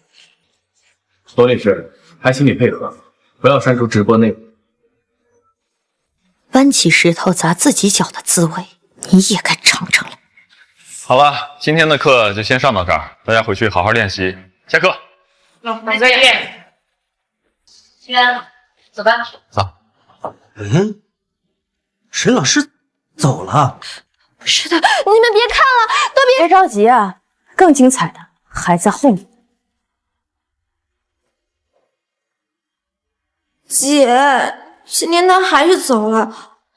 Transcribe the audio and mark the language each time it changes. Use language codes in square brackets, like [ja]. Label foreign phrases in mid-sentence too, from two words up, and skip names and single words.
[zh] 羅女士，還請你配合，不要刪除直播內容。搬起石頭砸自己腳的滋味，你也該嘗嘗了。好了，今天的課就先上到這兒，大家回去好好練習。下課。再見。軒，走吧。走。沈老師走了。是的，你們別看了，都別着急啊，更精彩的還在後面。姐，今天他還是走了，